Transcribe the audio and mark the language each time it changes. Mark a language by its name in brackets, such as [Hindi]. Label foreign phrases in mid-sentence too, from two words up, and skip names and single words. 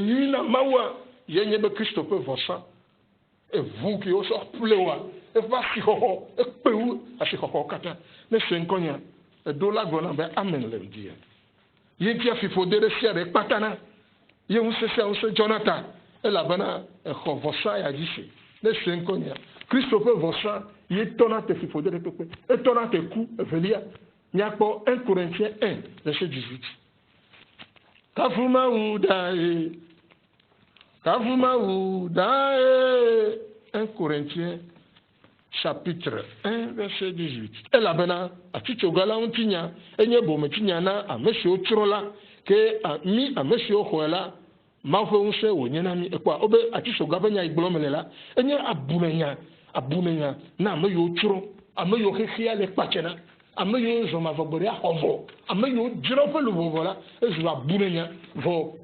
[Ewe] nyui na mawua ye nye be kristo ƒe vɔsa evu ke wosɔ ƒle wa eƒe asixɔxɔ ekpewu asixɔxɔwo katã ne se ŋkɔnya eɖo la gblɔna be amen le ŋdi ya ye ŋutia fiƒode ɖe sia ɖe kpatana ye ŋusẽ sia ŋusẽ dzɔna ta elabena exɔ vɔsa ya dzi se ne se ŋkɔnya kristo ƒe vɔsa ye tɔna te fiƒode ɖe kpekpe etɔna te ku evelia miakpɔ 1 Corinthiens 1 verset 18 kafumawu dae 1 Corinthiens [French] chapitre 1 verset 18 [Ewe] elabena atitsoga la ŋuti nya enye bometsinya na ame siwo tsrɔ̃ la ke mi ame siwo xɔe la mawu ƒe ŋusẽ wònye na mi ekpɔa wobe atitsoga ƒe nya yi gblɔm le la enye abunenya na ame yiwo tsrɔ̃ ame yiwo xexea le kpatsena ame yiwo zɔmavɔgbeɖea xɔ vɔ ame yiwo dzra woƒe luʋɔvɔ la ezu abunenya vɔ